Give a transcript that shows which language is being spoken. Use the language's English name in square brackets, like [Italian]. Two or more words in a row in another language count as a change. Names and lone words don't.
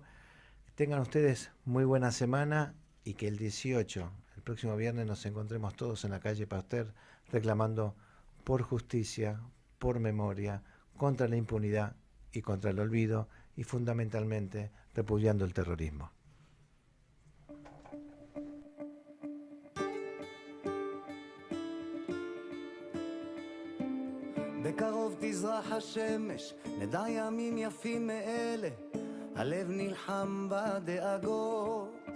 [Spanish] Tengan ustedes muy buena semana y que el 18, el próximo viernes, nos encontremos todos en la calle Pasteur reclamando por justicia, por memoria, contra la impunidad y contra el olvido y fundamentalmente repudiando el terrorismo. [Hebrew] בקרוב תזרח השמש, נדע ימים יפים מאלה, הלב נלחם בדאגות.